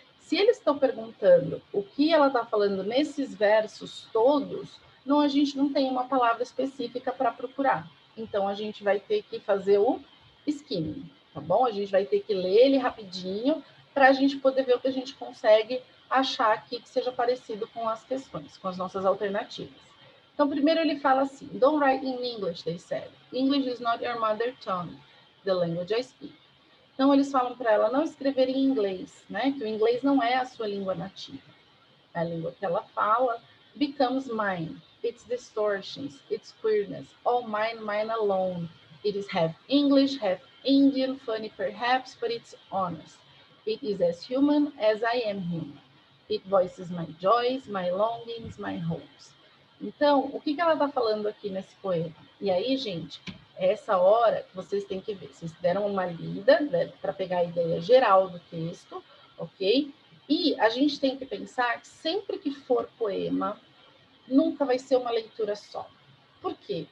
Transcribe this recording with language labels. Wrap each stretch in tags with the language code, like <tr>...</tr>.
<pt>Se eles estão perguntando o que ela está falando nesses versos todos, não, a gente não tem uma palavra específica para procurar. Então, a gente vai ter que fazer o skimming, tá bom? A gente vai ter que ler ele rapidinho para a gente poder ver o que a gente consegue achar aqui que seja parecido com as questões, com as nossas alternativas. Então, primeiro ele fala assim,</pt> <en>don't write in English, they said. English is not your mother tongue, the language I speak.</en> <pt>Então, eles falam para ela não escrever em inglês, né? Que o inglês não é a sua língua nativa. A língua que ela fala</pt> <en>becomes mine. Its distortions, its queerness, all mine, mine alone. It is half English, half Indian, funny perhaps, but it's honest. It is as human as I am human. It voices my joys, my longings, my hopes.</en> <pt>Então, o que ela está falando aqui nesse poema? E aí, gente, é essa hora que vocês têm que ver. Vocês deram uma lida, né, para pegar a ideia geral do texto, ok? E a gente tem que pensar que sempre que for poema, nunca vai ser uma leitura só. Por quê?</pt>